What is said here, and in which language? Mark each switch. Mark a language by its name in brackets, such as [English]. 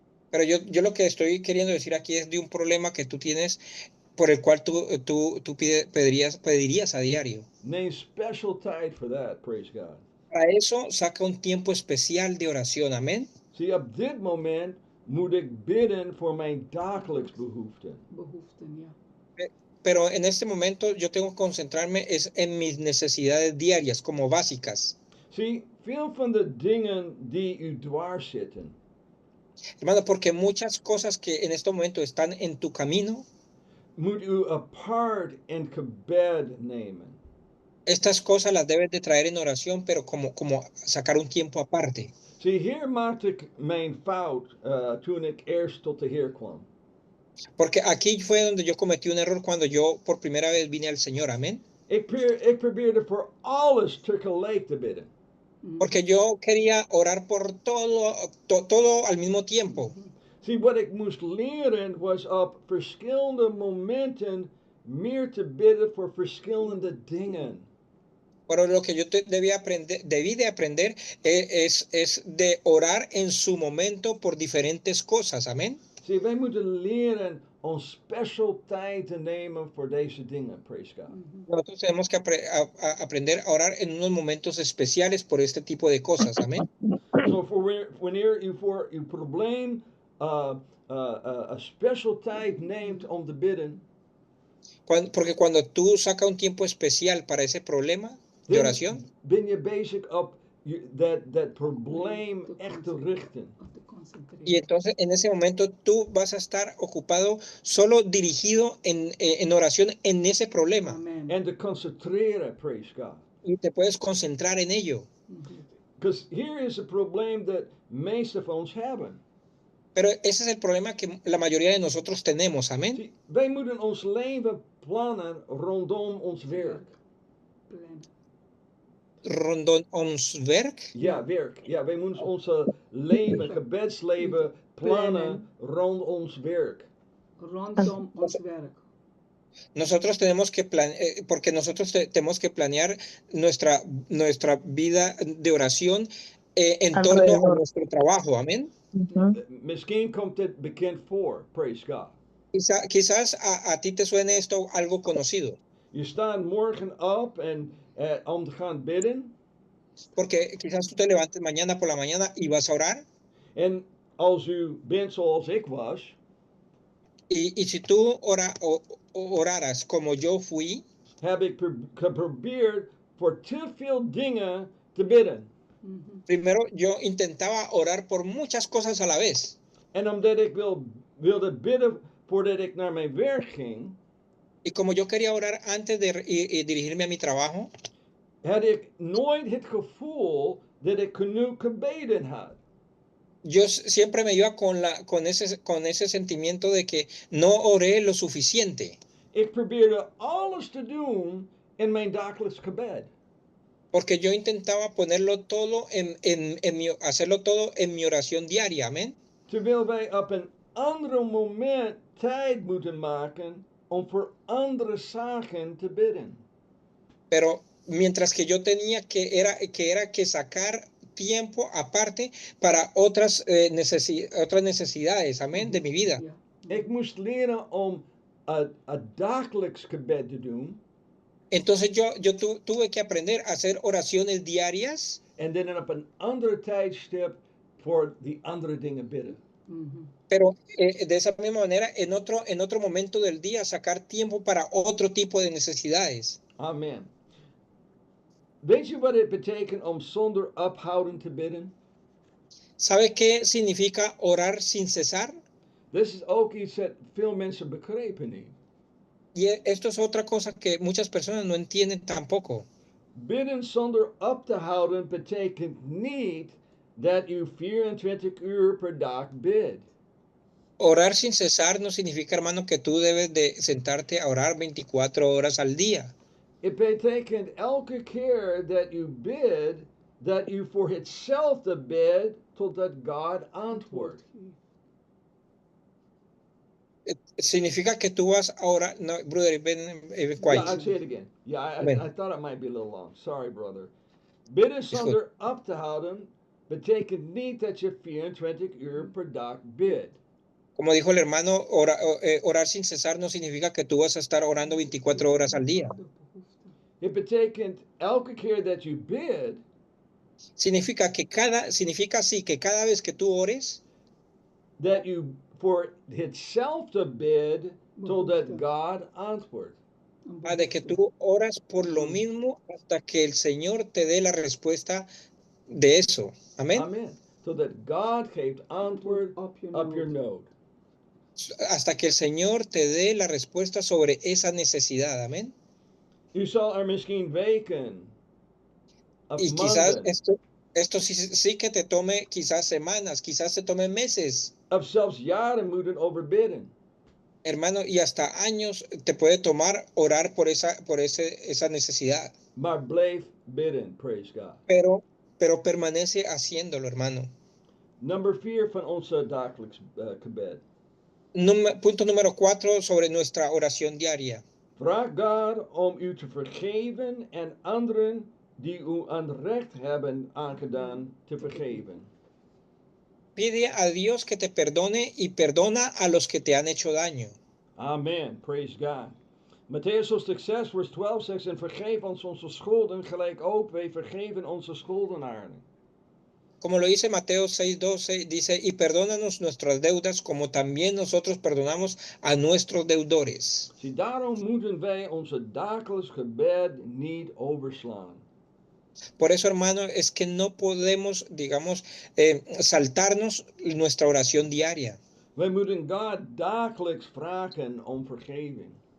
[Spanish] Pero yo lo que estoy queriendo decir aquí es de un problema que tú tienes por el cual tú pedirías a diario. [Dutch] Neem special tijd voor dat, [English] praise God. [Spanish] Para eso saca un tiempo especial de oración, amén. [Dutch] Zie, op dit moment moet ik bidden voor mijn dagelijks behoeften. Behoeften, ja. [Spanish] Pero en este momento yo tengo que concentrarme en mis necesidades diarias, como básicas. [Dutch] Zie, veel van de dingen die u dwars zitten. [Spanish] Hermano, porque muchas cosas que en este momento están en tu camino, [Dutch] moet u apart in gebed nemen. [Spanish] Estas cosas las debes de traer en oración, pero como sacar un tiempo aparte. [Dutch] Zie, hier maakte ik mijn fout toen ik eerst tot de Heer kwam. [Spanish] Porque aquí fue donde yo cometí un error cuando yo por primera vez vine al Señor, amén. [Dutch] Ik probeerde voor alles tegelijk te bidden. [Spanish] Porque yo quería orar por todo al mismo tiempo. [Dutch] Zie, wat ik moest leren was op verschillende momenten meer te bidden voor verschillende dingen. [Spanish] Pero lo que yo debí de aprender es de orar en su momento por diferentes cosas, amén. [Dutch] Zie, wij moeten leren om special tijd te nemen voor deze dingen, [English] praise God. [Spanish] Nosotros tenemos que aprender a orar en unos momentos especiales por este tipo de cosas, amén. [Dutch] So wanneer u voor uw probleem een special tijd neemt om te bidden, [Spanish] porque cuando tú sacas un tiempo especial para ese problema de oración, [Dutch] ben je bezig op dat probleem echt te richten. [Spanish] y entonces en ese momento tú vas a estar ocupado solo dirigido en oración en ese problema. [Dutch] En te concentreren, [English] praise God. [Spanish] Y te puedes concentrar en ello. [English] Because here is a [Dutch] probleem that meeste van ons hebben. [Spanish] Pero ese es el problema que la mayoría de nosotros tenemos, amén. [Dutch] See, wij moeten ons leven plannen rondom ons werk. Rondom ons werk? Ja, werk. Ja, wij moeten ons leven, gebedsleven plannen rond ons werk. Rondom ons werk. [Spanish] Nosotros tenemos que porque nosotros tenemos que planear nuestra vida de oración en torno a nuestro trabajo, amén. [Dutch] Misschien komt dit bekend voor, [English] praise God. [Spanish] Quizás a ti te suene esto algo conocido, [Dutch] Je staat morgen op en om te gaan bidden. [Spanish] porque quizás tú te levantes mañana por la mañana y vas a orar, [Dutch] En als u bent zoals ik was, [Spanish] y si tú oraras como yo fui, [Dutch] heb ik geprobeerd voor te veel dingen te bidden. Mhm. [Spanish] primero yo intentaba orar por muchas cosas a la vez. [Dutch] En omdat ik wilde bidden voordat ik naar mijn werk ging, [Spanish] Y como yo quería orar antes de y dirigirme a mi trabajo, [Dutch] had ik nooit het gevoel dat ik genoeg gebeden had. [Spanish] yo siempre me iba con ese sentimiento de que no oré lo suficiente, [Dutch] Ik probeerde alles te doen in mijn dagelijks gebed. [Spanish] porque yo intentaba ponerlo todo hacerlo todo en mi oración diaria, amén. [Dutch] Terwijl wij op een ander moment tijd moeten maken om voor andere zaken te bidden. [Spanish] Pero mientras que yo tenía que sacar tiempo aparte para otras necesidades, amén, de mi vida. [Dutch] Ja. Ik moest leren om een dagelijks gebed te doen. [Spanish] Entonces yo tuve que aprender a hacer oraciones diarias [Dutch] En dan op een ander tijdstip voor die andere dingen bidden. Mhm. [Spanish] pero de esa misma manera en otro momento del día sacar tiempo para otro tipo de necesidades. Amen. [Dutch] Weet je wat het betekent om zonder ophouden te bidden? [Spanish] ¿Sabe qué significa orar sin cesar? [Dutch] Dit is ook iets dat veel mensen begrijpen niet. [Spanish] Y esto es otra cosa que muchas personas no entienden tampoco. [Dutch] Bidden zonder op te houden betekent niet dat u 24 uur per dag bidt. [Spanish] Orar sin cesar no significa, hermano, que tú debes de sentarte a orar 24 horas al día. [Dutch] Het betekent elke keer dat u bidt, dat u voor hetzelfde bidt totdat God antwoordt. [Spanish] Significa que tú vas a orar. No, brother, ven [English] Yeah, quiet. I'll say it again. Yeah, Amen. I thought it might be a little long. Sorry, brother. [Dutch] Bidden zonder op te houden betekent niet dat je 24 uur per dag bidt. [Spanish] Como dijo el hermano, orar sin cesar no significa que tú vas a estar orando 24 horas al día. [Dutch] Het betekent elke keer dat je bidt, [Spanish] Significa sí que cada vez que tú ores, [Dutch] dat u voor hetzelfde bidt totdat God antwoordt. [Spanish] de que tú oras por lo mismo hasta que el Señor te dé la respuesta de eso. Amén. Amen. [Dutch] Totdat God geeft antwoord Op je op your nood. nood. [Spanish] Hasta que el Señor te dé la respuesta sobre esa necesidad. Amén. [Dutch] U zal er misschien weken of [Spanish] Y quizás [Dutch] maanden [Spanish] esto sí que te tome quizás semanas, quizás te tome meses, [Dutch] of zelfs jaren moeten over bidden. [Spanish] hermano, y hasta años te puede tomar orar por esa necesidad. [Dutch] Maar blijf bidden, [English] praise God. [Spanish] Pero permanece haciéndolo, hermano. [Dutch] Nummer 4 van onze dagelijks gebed. [Spanish] Punto número 4 sobre nuestra oración diaria. [Dutch] Vraag God om u te vergeven en anderen die u onrecht hebben aangedaan te vergeven. [Spanish] Pide a Dios que te perdone y perdona a los que te han hecho daño. [English] Amen, praise God. [Dutch] Matthäus hoofdstuk 6 vers 12 zegt, en vergeef ons onze schulden, gelijk ook wij vergeven onze schuldenaren. [Spanish] Como lo dice Mateo 6:12, dice, y perdónanos nuestras deudas como también nosotros perdonamos a nuestros deudores. [Dutch] Zie, daarom moeten wij onze dagelijks gebed niet overslaan. [Spanish] Por eso, hermano, es que no podemos, digamos, saltarnos nuestra oración diaria. [Dutch] Wij moeten God dagelijks vragen om vergeving.